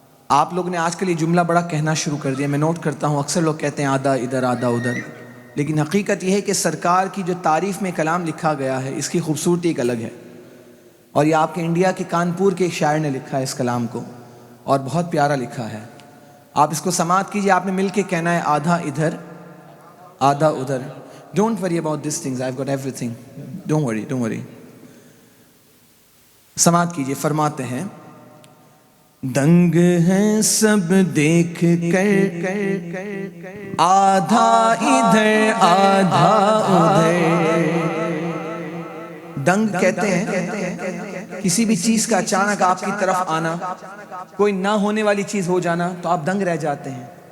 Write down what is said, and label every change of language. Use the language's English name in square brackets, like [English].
[Urdu] آپ لوگ نے آج کل یہ جملہ بڑا کہنا شروع کر دیا، میں نوٹ کرتا ہوں اکثر لوگ کہتے ہیں آدھا ادھر آدھا ادھر، لیکن حقیقت یہ ہے کہ سرکار کی جو تعریف میں کلام لکھا گیا ہے اس کی خوبصورتی ایک الگ ہے. اور یہ آپ کے انڈیا کے کانپور کے ایک شاعر نے لکھا ہے اس کلام کو، اور بہت پیارا لکھا ہے. آپ اس کو سماعت کیجئے، آپ نے مل کے کہنا ہے آدھا ادھر آدھا ادھر. [English] Don't worry about these things, I've got everything. Don't worry. [Urdu] سماعت کیجئے. فرماتے ہیں دنگ ہیں سب دیکھ کر آدھا ادھر آدھا ادھر. دنگ کہتے ہیں کسی بھی چیز کا اچانک آپ کی طرف آنا، کوئی نہ ہونے والی چیز ہو جانا تو آپ دنگ رہ جاتے ہیں.